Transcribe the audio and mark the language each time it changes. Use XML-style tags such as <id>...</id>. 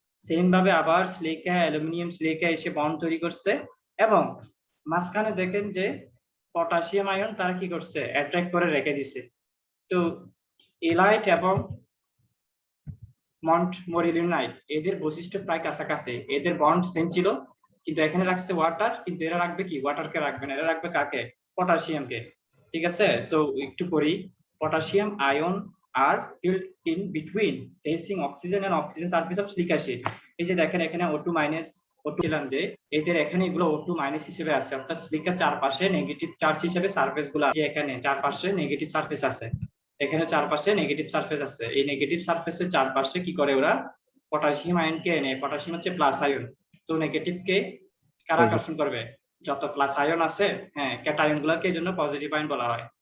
<bn>Same ভাবে আবার silica, aluminium, silica এসে বন্ড তৈরি করছে এবং মাঝখানে দেখেন যে পটাশিয়াম আয়ন তারা কি করছে, অ্যাট্রাক্ট করে রেখে দিছে। তো ইলাইট এবং মন্ট মরিলিওনাইট এদের বৈশিষ্ট্য প্রায় কাছাকাছি, এদের বন্ড সেম ছিল, কিন্তু এখানে রাখছে ওয়াটার, কিন্তু এরা রাখবে কি, ওয়াটারকে রাখবে না, এরা রাখবে কাকে, পটাশিয়ামকে, ঠিক আছে? সো একটু করি,</bn> <en>Potassium ion আর filled in between facing oxygen and oxygen surface of silica sheet।</en> <bn>এই যে দেখেন এখানে O2 মাইনাস, O2 ছিলাম যে এদের এখানে এগুলো O2 মাইনাস হিসেবে আছে, অর্থাৎ সিলিকার চারপাশে নেগেটিভ চার্জ হিসেবে সারফেস গুলো আছে। এখানে চারপাশে নেগেটিভ সারফেস আছে, এখানে চারপাশে নেগেটিভ সারফেস আছে। এই নেগেটিভ সারফেসের চারপাশে কি করে ওরা, পটাশিয়াম আয়নকে এনে, পটাশিয়াম হচ্ছে প্লাস আয়ন, তো নেগেটিভকে কারা আকর্ষণ করবে, যত প্লাস আয়ন আছে, হ্যাঁ, ক্যাটায়ন গুলোকে এই জন্য পজিটিভ আয়ন বলা হয়।</bn>